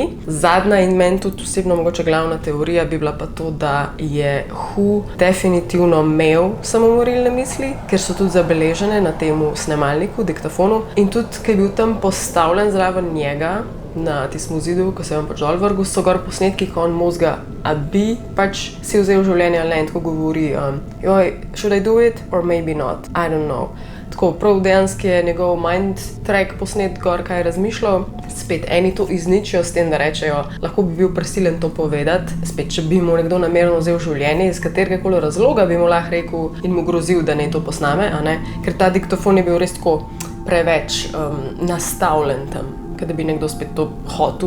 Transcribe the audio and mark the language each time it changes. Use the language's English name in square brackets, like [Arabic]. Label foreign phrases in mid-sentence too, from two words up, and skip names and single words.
[Slovenian] Zadnja in meni tudi osebno mogoče glavna teorija bi bila pa to, da je WHO definitivno imel samomorilne misli, ker so tudi zabeležene na temu snemalniku, diktafonu, in tudi, ker je bil tam postavljen zraven njega na tistem zidu, ko se je on pač dol vrgel, so gor posnetki, ko on mozga, a bi pač si vzel življenje ali ne, in tako govori, joj, [English] should I do it or maybe not, I don't know. [Slovenian] Tako, prav dejansko je njegov [English] mind track [Slovenian] posnet gor, kaj je razmišljal. Spet, eni to izničijo s tem, da rečejo, lahko bi bil prisilen to povedati. Spet, če bi mu nekdo namerno vzel življenje, iz kateregakoli razloga bi mu lahko rekel in mu grozil, da ne to posname, a ne? Ker ta diktafon je bil res tako preveč nastavljen tam, da bi nekdo spet to hotel.